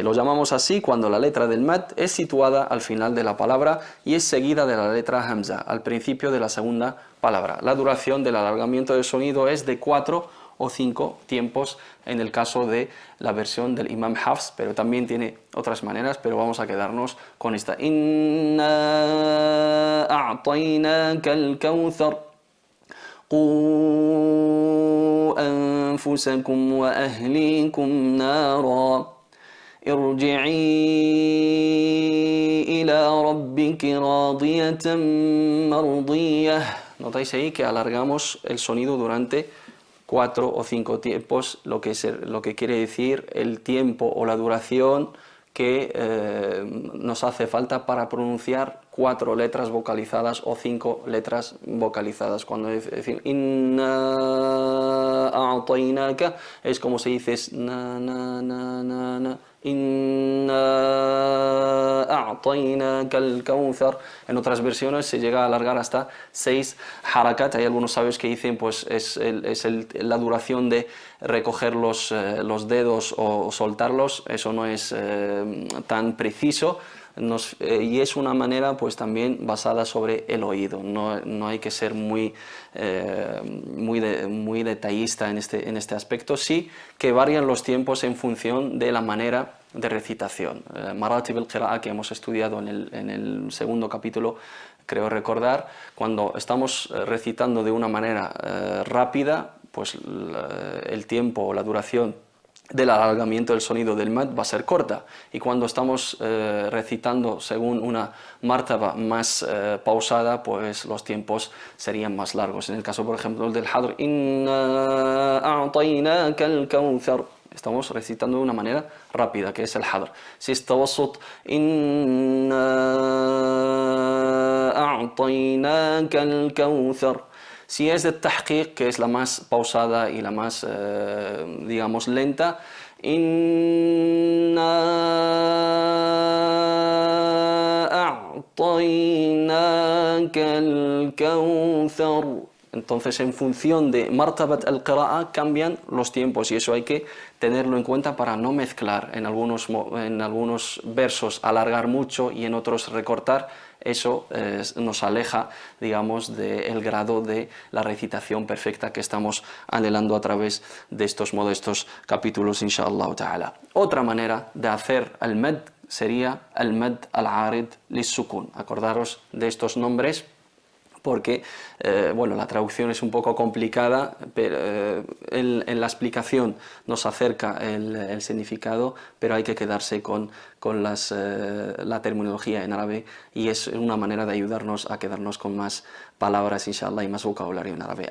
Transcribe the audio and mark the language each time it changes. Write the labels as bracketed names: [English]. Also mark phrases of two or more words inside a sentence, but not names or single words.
[Spanish] Lo llamamos así cuando la letra del mad es situada al final de la palabra y es seguida de la letra hamza al principio de la segunda palabra. La duración del alargamiento del sonido es de 4 o 5 tiempos en el caso de la versión del Imam Hafs, pero también tiene otras maneras, pero vamos a quedarnos con esta. [Arabic] إنا أعطيناك الكوثر قوا أنفسكم وأهليكم نارا ارجعي إلى ربك راضية مرضية. [Spanish] Notáis ahí que alargamos el sonido durante 4 o 5 tiempos, lo que quiere decir el tiempo o la duración que nos hace falta para pronunciar 4 letras vocalizadas o 5 letras vocalizadas. Cuando decimos [Arabic] إنا أعطيناك [Spanish] es como si dices na na na na na. [Arabic] إنا أعطيناك الكوثر. [Spanish] En otras versiones se llega a alargar hasta 6 harakat. Hay algunos sabios que dicen pues la duración de recoger los dedos o soltarlos. Eso no es tan preciso. Y es una manera pues también basada sobre el oído, no hay que ser muy detallista en este aspecto, sí que varían los tiempos en función de la manera de recitación. [Arabic] مراتب القراءة, [Spanish] que hemos estudiado en el segundo capítulo, creo recordar, cuando estamos recitando de una manera rápida, pues el tiempo o la duración del alargamiento del sonido del mad va a ser corta, y cuando estamos recitando según una martaba más pausada, pues los tiempos serían más largos. En el caso, por ejemplo, del hadr, [Arabic] إنا أعطيناك الكوثر, [Spanish] estamos recitando de una manera rápida, que es el hadr. Si es tawassut, [Arabic] إنا أعطيناك الكوثر. [Spanish] Si es de tahqiq, que es la más pausada y la más, digamos, lenta, [Arabic] إنا أعطيناك الكوثر. [Spanish] Entonces, en función de [Arabic] مرتبة القراءة [Spanish] cambian los tiempos, y eso hay que tenerlo en cuenta para no mezclar en algunos versos, alargar mucho, y en otros recortar. Eso nos aleja, digamos, del grado de la recitación perfecta que estamos anhelando a través de estos modestos capítulos, [Arabic] إن شاء الله تعالى. [Spanish] Otra manera de hacer [Arabic] المد [Spanish] sería [Arabic] المد العارض للسكون. [Spanish] Acordaros de estos nombres, porque bueno, la traducción es un poco complicada, pero en la explicación nos acerca el significado, pero hay que quedarse con la terminología en árabe, y es una manera de ayudarnos a quedarnos con más palabras, inshallah, y más vocabulario en árabe.